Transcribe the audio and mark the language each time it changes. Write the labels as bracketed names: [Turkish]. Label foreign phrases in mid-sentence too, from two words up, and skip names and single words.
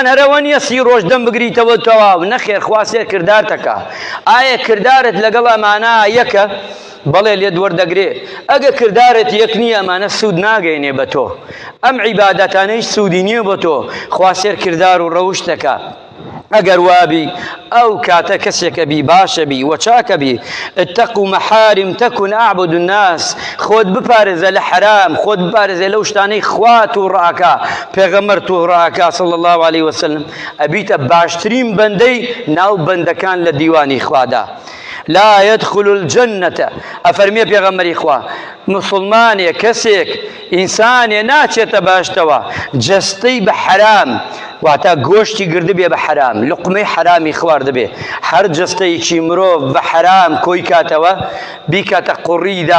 [Central Kurdish] هەرەوە نییە سی ڕۆژ دەم بگریتەوە تەواو نەخێر خوا سێر کردار دەکا ئایا کردارت لەگەڵ ئەمانە یەکە بەڵێ لێت وەردەگرێ ئەگە کردارت یەک نییە ئەمانە سوود ناگەینێ بە تۆ ئەم عیبادەتانەی سوودی نییە بۆ تۆ خوا سێر کردار و ڕەوشت دەکا ئەگەر وابی ئەو کاتە کەسێکە بی باشە بی و چاکە بی [Arabic] اتقوا محارم تكن أعبد الناس [Central Kurdish] خۆت بپارێزە لە حرام خۆت بپارێزە لەو شتانەی خوا توو ڕاکا پێغەمبەر توو ڕاکا [Arabic] صلی الله علیه [Central Kurdish] وسلم ئەبیتە باشترین بەندەی ناو بەندەکان لە دیوانی خوادا [Arabic] لا يدخل الجنة [Central Kurdish] ئەفەرمیە پێغەمبەری خوا مسلمانێ کەسێک ئینسانێ ناچێتە باشتەوە جەستەی بە حرام واتە گۆشتی گرد بێ بە حرام لقمەی حرامی خوارد بێ هەر جەستەیەکی مرۆڤ بە حرام کۆی کاتەوە بیکاتە قوڕیدا